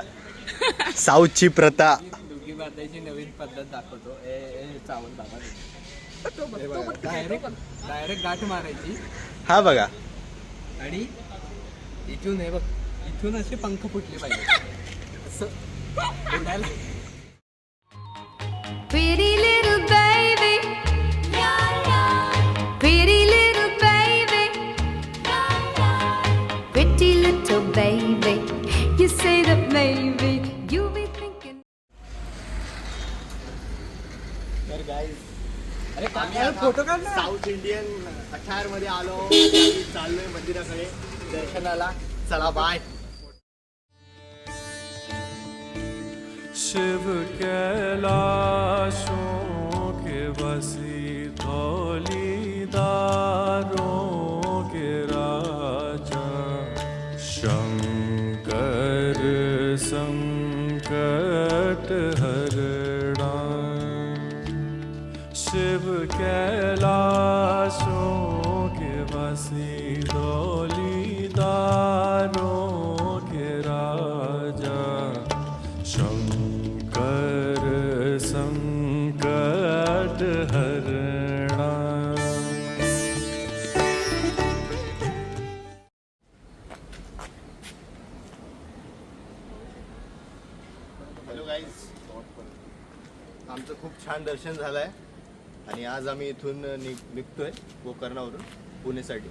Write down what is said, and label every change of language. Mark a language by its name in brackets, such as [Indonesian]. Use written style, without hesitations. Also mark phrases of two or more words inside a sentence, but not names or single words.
[Marathi] साऊथची प्रथा. डुगी बांधायची नवीन पद्धत दाखवतो. चावल बाबा डायरेक्ट गाठ मारायची. हा बघा. आणि इथून हे बघ, इथून असे पंख फुटले पाहिजे. असं उडायला. [English] Pretty little baby, pretty little baby, pretty little baby. You say that maybe you'll be thinking. [Marathi] तर गाईज, फोटो काढ ना. साऊथ इंडियन अठार मध्ये आलो. आम्ही चाललोय मंदिराकडे दर्शनाला. चला बाय. [Hindi] शिव कैलाशों के बसी धौलीदारों के राजा शंकर संकट हरणा. शिव कैलाशों के बसी धौलीदारों के राजा शंकर संकट हरणा. [Marathi] हॅलो गाईज, आमचं खूप छान दर्शन झालंय. आणि आज आम्ही इथून निघतोय गोकर्णावरून पुणेसाठी.